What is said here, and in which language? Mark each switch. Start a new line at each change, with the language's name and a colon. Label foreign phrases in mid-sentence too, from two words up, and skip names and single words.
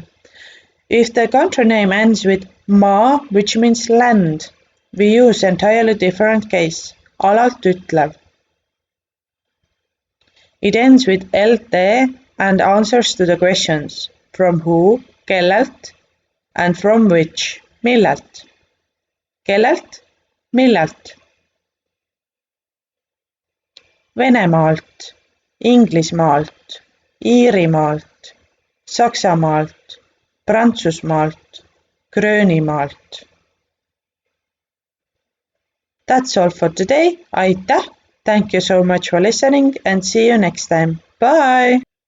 English: If the country name ends with maa, which means land, we use entirely different case,
Estonian: alalt ütlev.
English: It ends with lt and answers to the questions from who, kellelt, and from which,
Estonian: millelt. Kellelt, millelt. Venemaalt, Inglismaalt, Iirimaalt, Saksamaalt, Prantsusmaalt, Gröönimaalt.
English: That's all for today. Aitäh! Thank you so much for listening and see you next time. Bye!